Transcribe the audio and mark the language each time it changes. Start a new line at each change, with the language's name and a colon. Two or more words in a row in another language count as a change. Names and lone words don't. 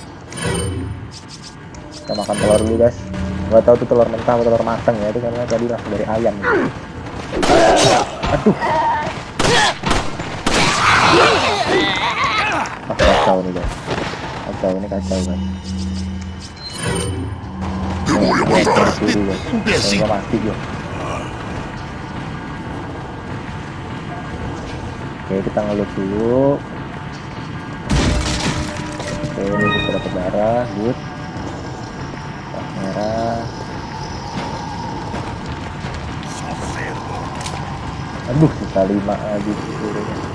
Indonesian: Kita makan telur dulu guys. Gak tahu tuh telur mentah atau telur matang ya, itu karena tadi langsung dari ayam. Aduh. Kacau nih guys. Kacau guys.
Spanish: Te voy a matar, imbécil.
Indonesian: Nggak mati gue. Oke, kita ngelut dulu. Oke, ini kita dapat darah, good. Merah. Aduh, sisa 5 lagi seluruhnya.